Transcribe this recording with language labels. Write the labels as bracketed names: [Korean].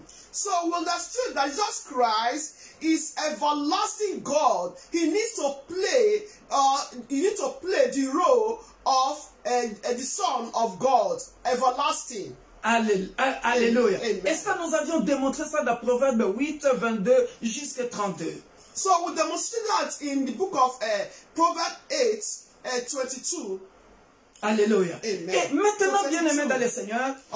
[English] So we understood that Jesus Christ is everlasting God. He needs to play the role of the Son of God, everlasting. Alléluia. Amen. [French] Et ça, nous avions démontré ça dans Proverbe 8, 22 jusqu'à 32. [English] So we demonstrated that in the book of Proverbs 8, 22. Alléluia. Amen. [French] Et maintenant, bien-aimés dans le Seigneur,